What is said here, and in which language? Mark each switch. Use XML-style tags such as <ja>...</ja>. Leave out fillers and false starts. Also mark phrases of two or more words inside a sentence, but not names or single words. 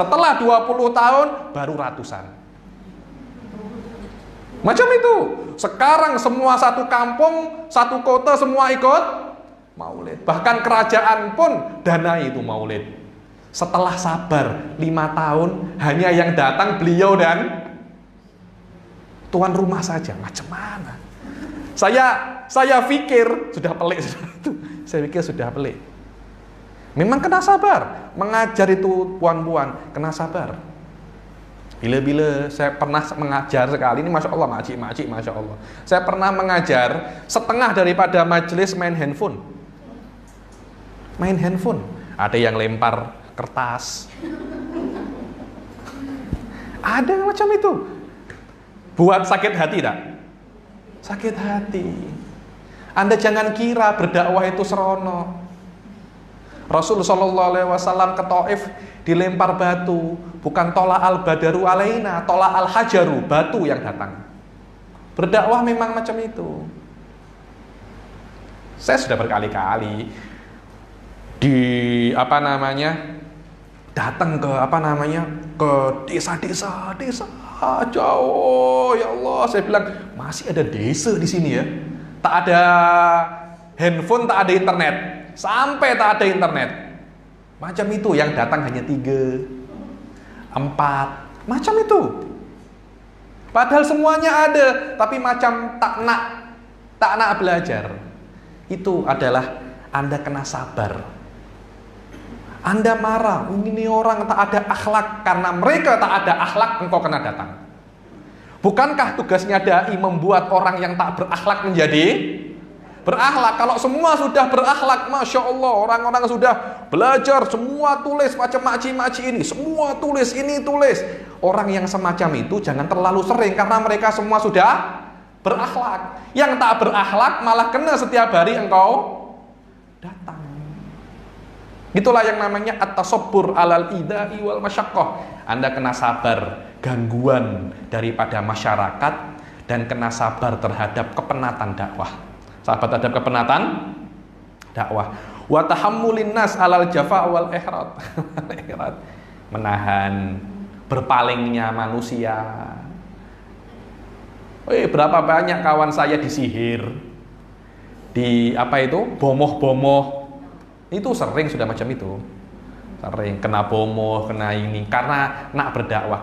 <ms>Setelah 20 tahun, baru ratusan. Macam itu. Sekarang semua satu kampung, satu kota, semua ikut maulid. Bahkan kerajaan pun danai itu maulid. Setelah sabar 5 tahun, hanya yang datang beliau dan tuan rumah saja. Macam mana? Saya pikir sudah pelik. Saya pikir sudah pelik. Memang kena sabar. Mengajar itu puan-puan kena sabar. Bila-bila saya pernah mengajar sekali, ini</ms> <ar>ما شاء الله,</ar> <ms>makcik,</ms> <ar>ما شاء الله.</ar> <ms>Saya pernah mengajar, setengah daripada majelis main handphone. Main handphone. Ada yang lempar kertas. Ada yang macam itu. Buat sakit hati tak? Sakit hati. Anda jangan kira berdakwah itu serono. Rasul</ms> <ar>صلى الله عليه وسلم</ar> <ms>ke Taif dilempar batu, bukan</ms> <ar>طلع البدر علينا, طلع الحجر,</ar> <ms>batu yang datang. Berdakwah memang macam itu. Saya sudah berkali-kali datang ke desa-desa jauh,</ms> <ar>يا الله.</ar> <ms>Saya bilang, masih ada desa di sini ya. Tak ada handphone, tak ada internet. Sampai tak ada internet. Macam itu, yang datang hanya 3, 4, macam itu. Padahal semuanya ada, tapi macam tak nak belajar. Itu adalah Anda kena sabar. Anda marah, ini orang tak ada akhlak. Karena mereka tak ada akhlak, engkau kena datang. Bukankah tugasnya dai membuat orang yang tak berakhlak menjadi berakhlak? Kalau semua sudah berakhlak,</ms> <ar>ما شاء الله,</ar> <ms>orang-orang sudah belajar, semua tulis macam makcik-makcik ini, semua tulis, ini tulis. Orang yang semacam itu jangan terlalu sering, karena mereka semua sudah berakhlak. Yang tak berakhlak malah kena setiap hari engkau datang. Itulah yang namanya</ms> <ar>التصبر على الإيذاء والمشقة.</ar> <ms>Anda kena sabar gangguan daripada masyarakat dan kena sabar terhadap kepenatan dakwah. Sabar terhadap kepenatan dakwah.</ms> <ar>وتحمل الناس على الجفاء والإعراض.</ar> <ms>Menahan berpalingnya manusia. Berapa banyak kawan saya disihir, bomoh-bomoh. Itu sering sudah macam itu. Sering kena bomoh, kena ini karena nak berdakwah.</ms>